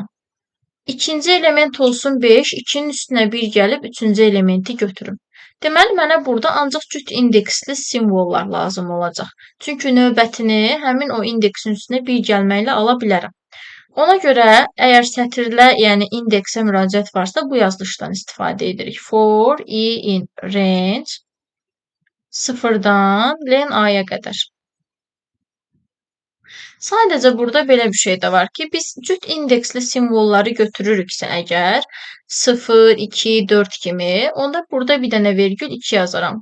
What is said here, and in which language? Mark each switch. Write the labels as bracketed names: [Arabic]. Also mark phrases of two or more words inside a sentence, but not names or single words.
[Azerbaijani] İkinci element olsun 5, 2-nin üstünə 1 gəlib 3-cü elementi götürüm. Deməli, mənə burada ancaq cüt indeksli simvollar lazım olacaq. Çünki növbətini həmin o indeksin üstünə 1 gəlməklə ala bilərəm. Ona görə, əgər sətirlə, yəni indeksə müraciət varsa, bu yazılışdan istifadə edirik. [English] For in range [Azerbaijani] 0-dan len A-ya qədər. Sadəcə burada belə bir şey də var ki, biz cüt indeksli simvolları götürürüksə əgər 0, 2, 4 kimi, onda burada bir dənə vergül 2 yazaram.